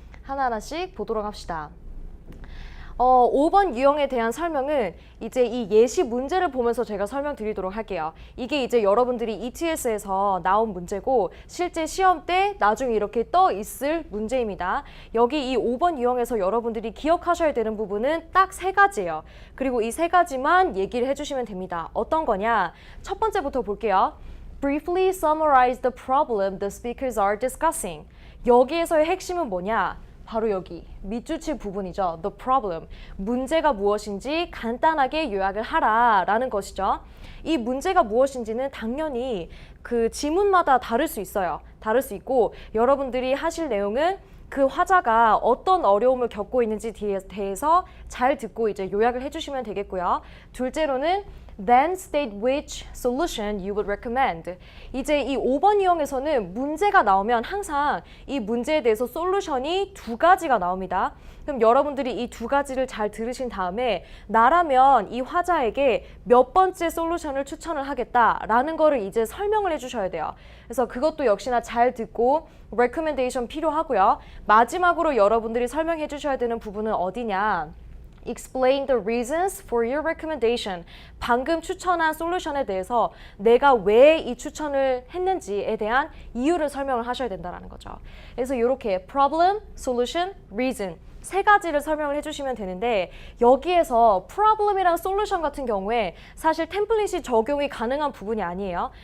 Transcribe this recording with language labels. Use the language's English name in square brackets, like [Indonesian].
[Korean] 하나하나씩 보도록 합시다. 5번 유형에 대한 설명은 이제 이 예시 문제를 보면서 제가 설명드리도록 할게요. 이게 이제 여러분들이 ETS에서 나온 문제고 실제 시험 때 나중에 이렇게 떠 있을 문제입니다. 여기 이 5번 유형에서 여러분들이 기억하셔야 되는 부분은 딱 3가지예요. 그리고 이 3가지만 얘기를 해주시면 됩니다. 어떤 거냐? 첫 번째부터 볼게요. [English] Briefly summarize the problem the speakers are discussing. [Korean] 여기에서의 핵심은 뭐냐? 바로 여기 밑줄칠 부분이죠. [English] The problem. [Korean] 문제가 무엇인지 간단하게 요약을 하라라는 것이죠. 이 문제가 무엇인지는 당연히 그 지문마다 다를 수 있어요. 다를 수 있고 여러분들이 하실 내용은 그 화자가 어떤 어려움을 겪고 있는지 대해서 잘 듣고 이제 요약을 해주시면 되겠고요. 둘째로는 [English] Then state which solution you would recommend. [Korean] 이제 이 5번 유형에서는 문제가 나오면 항상 이 문제에 대해서 솔루션이 2가지가 나옵니다. 그럼 여러분들이 이 2가지를 잘 들으신 다음에 나라면 이 화자에게 몇 번째 솔루션을 추천을 하겠다라는 거를 이제 설명을 해주셔야 돼요. 그래서 그것도 역시나 잘 듣고 recommendation 필요하고요. 마지막으로 여러분들이 설명해 주셔야 되는 부분은 어디냐? [English] Explain the reasons for your recommendation. [Korean] 방금 추천한 솔루션에 대해서 내가 왜 이 추천을 했는지에 대한 이유를 설명을 하셔야 된다는 거죠. 그래서 이렇게 problem, solution, reason 3가지를 설명을 해주시면 되는데 여기에서 problem이랑 solution 같은 경우에 사실 템플릿이 적용이 가능한 부분이 아니에요.